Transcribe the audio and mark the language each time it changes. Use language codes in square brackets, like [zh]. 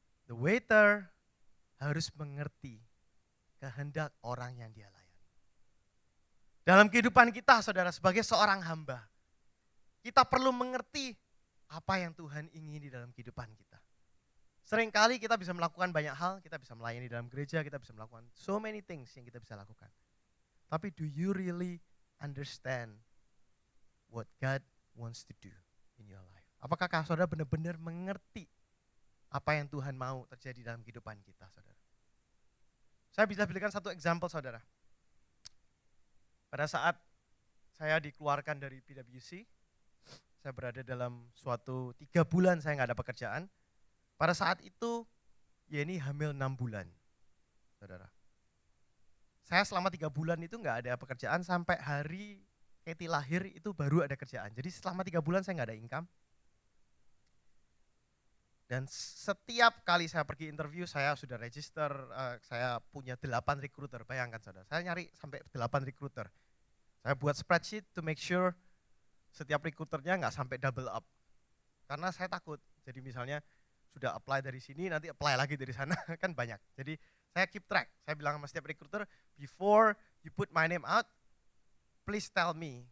[en] The waiter [id] harus mengerti kehendak orang yang dia layani. Dalam kehidupan kita, saudara, sebagai seorang hamba, kita perlu mengerti apa yang Tuhan ingini dalam kehidupan kita. Seringkali kita bisa melakukan banyak hal, kita bisa melayani dalam gereja, kita bisa melakukan [en] so many things [id] yang kita bisa lakukan. Tapi [en] do you really understand what God wants to do in your life? [id] Apakah saudara benar-benar mengerti apa yang Tuhan mau terjadi dalam kehidupan kita, saudara? Saya bisa berikan satu example, saudara. Pada saat saya dikeluarkan dari PwC, saya berada dalam suatu 3 bulan saya nggak ada pekerjaan. Pada saat itu, Yeni hamil 6 bulan, saudara. Saya selama 3 bulan itu nggak ada pekerjaan, sampai hari Katie lahir itu baru ada kerjaan. Jadi selama 3 bulan saya nggak ada income. Dan setiap kali saya pergi interview, saya sudah register, saya punya 8 recruiter, bayangkan saudara. Saya nyari sampai 8 recruiter. Saya buat spreadsheet [en] to make sure [id] setiap recruiternya nggak sampai double up. Karena saya takut, jadi misalnya sudah apply dari sini, nanti apply lagi dari sana, kan banyak. Jadi saya [en] keep track, [id] saya bilang sama setiap [en] recruiter, before you put my name out, please tell me.